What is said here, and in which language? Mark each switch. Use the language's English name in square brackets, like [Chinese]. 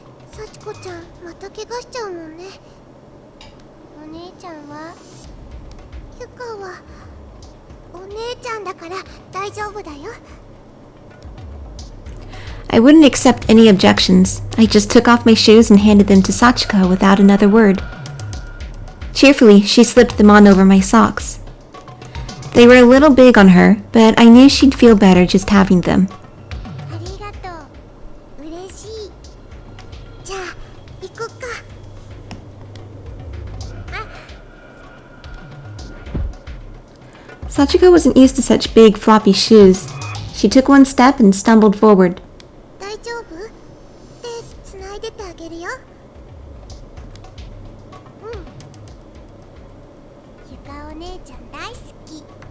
[Japanese] 幸子ちゃんまた怪我しちゃうもんね。お姉ちゃんは？ゆかはお姉ちゃんだから大丈夫だよ。 [English] I wouldn't accept any objections. I just took off my shoes and handed them to Sachiko without another word. Cheerfully, she slipped them on over my socks. They were a little big on her, but I knew she'd feel better just having them. [Japanese] ありがとう。嬉しい。じゃあ行こっか。 [English] Sachiko wasn't used to such big, floppy shoes. She took one step and stumbled forward. [Japanese] 大丈夫？手つないでてあげるよ。うん。ゆかお姉ちゃん大好き。